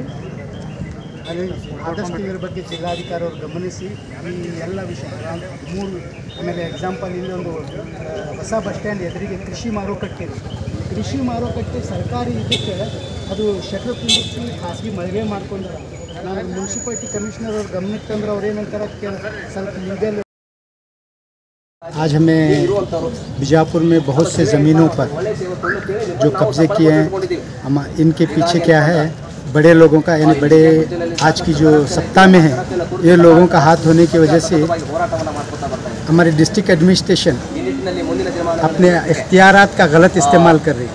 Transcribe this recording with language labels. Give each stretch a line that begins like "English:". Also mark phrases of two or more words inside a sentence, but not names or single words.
Kannada: ಅದು ಆದಷ್ಟು ಇದ್ರ ಬಗ್ಗೆ ಜಿಲ್ಲಾಧಿಕಾರಿ ಅವರು ಗಮನಿಸಿ ಈ ಎಲ್ಲ ವಿಷಯ 3 ಆಮೇಲೆ ಎಕ್ಸಾಂಪಲ್ ಇಲ್ಲಿ ಒಂದು ಹೊಸ
English: bus stand
Kannada: ಎದುರಿಗೆ ಕೃಷಿ ಮಾರುಕಟ್ಟೆ ಸರ್ಕಾರಿ ಇದಕ್ಕೆ ಅದು ಶಟರ್ ಕುಂದಿಸಿ ಖಾಸಗಿ ಮಳಿಗೆ ಮಾಡ್ಕೊಂಡ್ರೆ ನಾನು
English: municipality commissioner
Kannada: ಅವ್ರ ಗಮನಕ್ಕೆ ತಂದ್ರೆ ಅವ್ರು ಏನಂತಾರೆ ಸ್ವಲ್ಪ ಲೀಗಲ್.
Hindi: आज हमें बीजापुर में बहुत से ज़मीनों पर जो कब्जे किए हैं, हम इनके पीछे क्या है बड़े लोगों का, यानी बड़े आज की जो सत्ता में है ये लोगों का हाथ होने की वजह से हमारी
English: district administration
Hindi: अपने इख्तियारात का गलत इस्तेमाल कर रही है.